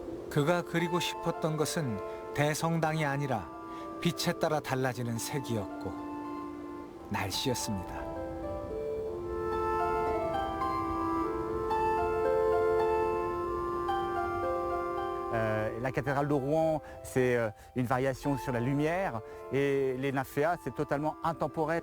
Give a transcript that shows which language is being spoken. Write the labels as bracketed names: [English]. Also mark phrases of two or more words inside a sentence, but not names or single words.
[Korean] 그가 그리고 싶었던 것은 대성당이 아니라 빛에 따라 달라지는 색이었고 날씨였습니다. [French] La cathédrale de Rouen, c'est une variation sur la lumière et les nymphéas, c'est totalement intemporel.